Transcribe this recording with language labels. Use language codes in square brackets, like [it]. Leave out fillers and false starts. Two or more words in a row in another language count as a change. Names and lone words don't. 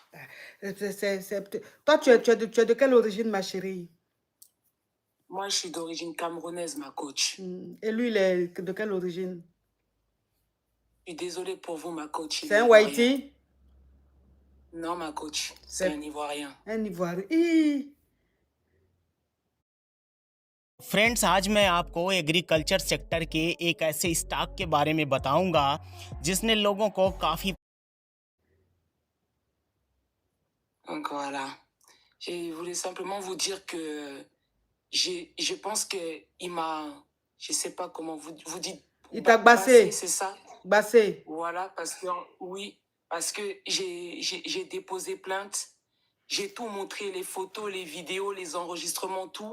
[fr] Toi, tu es de quelle origine, ma chérie? Moi, je suis d'origine camerounaise, ma coach. Et lui, il est de quelle origine? Je suis désolée pour vous, ma coach. C'est un Whitey? Non, ma coach, c'est un Ivoirien. Un Ivoirien. [hi] फ्रेंड्स, आज मैं आपको [en] agriculture sector [hi] के एक ऐसे स्टॉक के बारे में बताऊंगा जिसने लोगों को काफ़ी [fr] Donc voilà. Je voulais simplement vous dire que je pense qu'il m'a, je sais pas comment vous dites, Il t'a bassé, c'est ça? bassé. Voilà, parce que oui, parce que j'ai déposé plainte, j'ai tout montré, les photos, les vidéos, les enregistrements, tout.